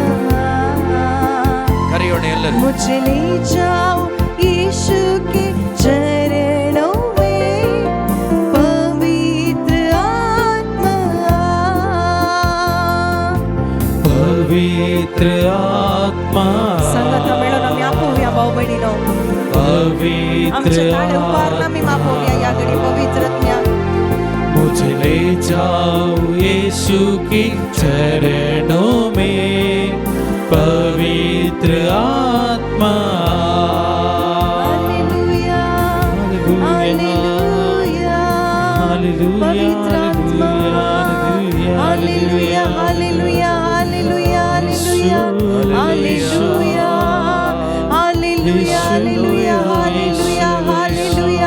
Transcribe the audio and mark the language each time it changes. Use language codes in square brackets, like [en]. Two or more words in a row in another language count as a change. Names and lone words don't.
[kn] ಕರಿಯೋಣ ಎಲ್ಲರೂ [hi] मुझे ले जाओ यीशु के चरणों में, पवित्र आत्मा, पवित्र आत्मा. [kok] संगत मेळून आमी आपोवया भाऊ भयणीनो, पवित्र आमचे ताळे उभारून आमी मापोवया या घडी पवित्र आत्म्या. [hi] मुझे ले जाओ यीशु की चरणों में, पवित्र आत्मा. पवित्र आत्मा, हालेलुया हालेलुया हालेलुया हालेलुया हालेलुया हालेलुया हालेलुया हालेलुया हालेलुया.